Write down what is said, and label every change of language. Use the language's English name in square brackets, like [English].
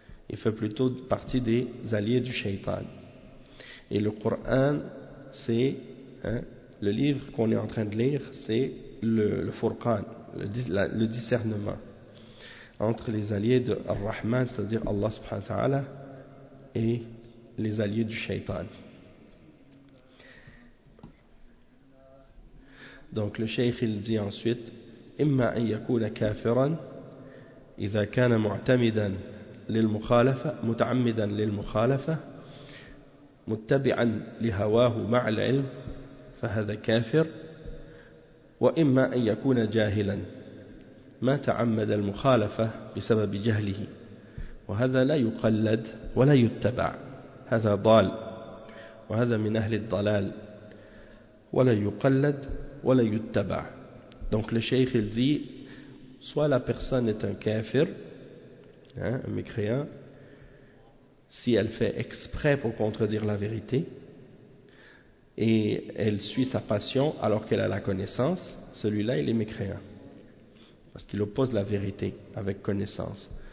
[French] Il fait plutôt partie des alliés du shaitan. Et le Coran, c'est le livre qu'on est en train de lire, c'est le Furqan, le discernement entre les alliés de Ar-Rahman, c'est-à-dire Allah subhanahu wa ta'ala, et les alliés du shaitan. Donc le shaykh, il dit ensuite, [Arabic] « Imma an yakuna kafiran, idha kana mu'tamidan » للمخالفة متعمدا للمخالفة متبعا لهواه مع العلم فهذا كافر وإما أن يكون جاهلا ما تعمد المخالفة بسبب جهله وهذا لا يقلد ولا يتبع هذا ضال وهذا من أهل الضلال ولا يقلد ولا يتبع. [French] Donc le cheikh dit, soit la personne est un kafir, un mécréant, si elle fait exprès pour contredire la vérité et elle suit sa passion alors qu'elle a la connaissance, celui-là il est mécréant parce qu'il oppose la vérité avec connaissance.